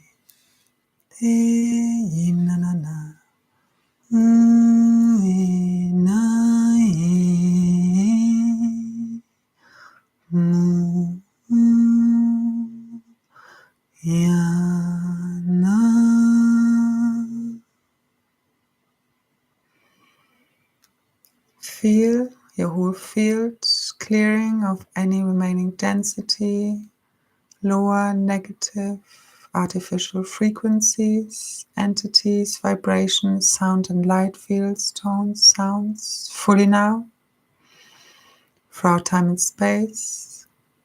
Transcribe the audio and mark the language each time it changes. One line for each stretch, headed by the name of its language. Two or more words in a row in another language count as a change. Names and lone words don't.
English: Te ye nana na. Ye na ye. Yana. Feel your whole field clearing of any remaining density, lower, negative, artificial frequencies, entities, vibrations, sound and light fields, tones, sounds, fully now, throughout time and space.